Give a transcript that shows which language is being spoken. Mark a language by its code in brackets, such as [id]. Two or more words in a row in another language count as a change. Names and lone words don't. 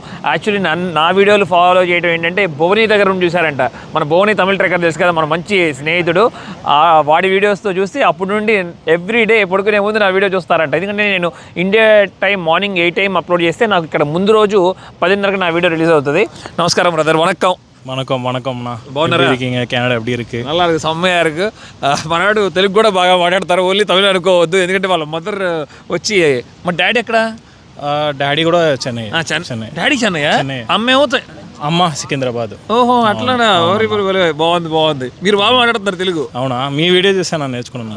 [te] యాక్చువల్లీ నా వీడియోలు ఫాలో చేయడం ఏంటంటే భువని దగ్గర నుండి చూసారంట. మన భువని తమిళ ట్రెక్కర్ తెలుసు కదా, మన మంచి స్నేహితుడు. వాడి వీడియోస్తో చూసి అప్పటి నుండి ఎవ్రీడే పడుకునే ముందు నా వీడియో చూస్తారంట. ఎందుకంటే నేను [en] India time morning [te] 8 AM అప్లోడ్ చేస్తే నాకు ఇక్కడ ముందు రోజు 10:30కి నా వీడియో రిలీజ్ అవుతుంది. నమస్కారం బ్రదర్, వణక్కం. [ta] வணக்கம்ண்ணா. [te] బాగున్నారా? [ta] இருக்கீங்க? கனடா எப்படி இருக்கு? நல்லா இருக்கு, செம்மையா இருக்கு. [te] మనవాడు తెలుగు కూడా బాగా మాట్లాడతారు, [en] only Tamil [te] అనుకోవద్దు. ఎందుకంటే వాళ్ళ మదర్ వచ్చి, మా డాడీ ఎక్కడ? డాడీ కూడా చెన్నై. డాడీ చెన్నై, అమ్మేమో అమ్మ సికింద్రాబాద్. ఓహో అట్లానా, బాగుంది. మీరు బాగా మాట్లాడుతున్నారు తెలుగు. అవునా, మీ వీడియో చూసాను, నేర్చుకున్నాను.